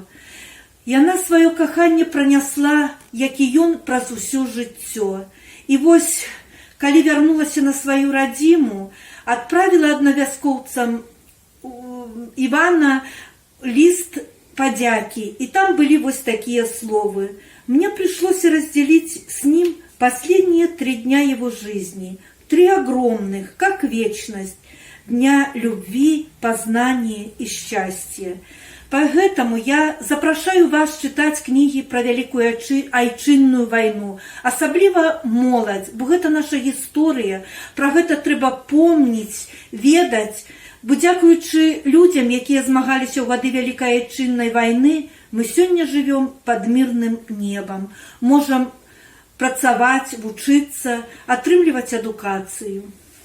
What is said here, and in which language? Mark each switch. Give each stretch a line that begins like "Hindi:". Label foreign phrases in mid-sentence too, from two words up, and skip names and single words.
Belarusian: Яна сваё каханне пранясла, як і ён, праз усё жыццё. І вось, калі вярнулася на сваю радзіму, адправіла аднавяскоўцам Івана ліст падзякі. І там былі вось такія словы.
Russian: Мне пришлось разделить с ним последние 3 дня его жизни. 3 огромных, как вечность, дня любви, познания и счастья.
Belarusian: Поэтому я запрашаю вас
Russian: читать книги про Великую
Belarusian: айчынную войну, асабліва моладзь, бо гэта наша гісторыя, про гэта трэба помніць, ведаць, бо дзякуючы людзям, якія змагаліся ў гады Вялікай айчыннай вайны, мы сёння
Russian: живем под мирным небом,
Belarusian: можем працаваць, вучыцца, атрымліваць адукацыю.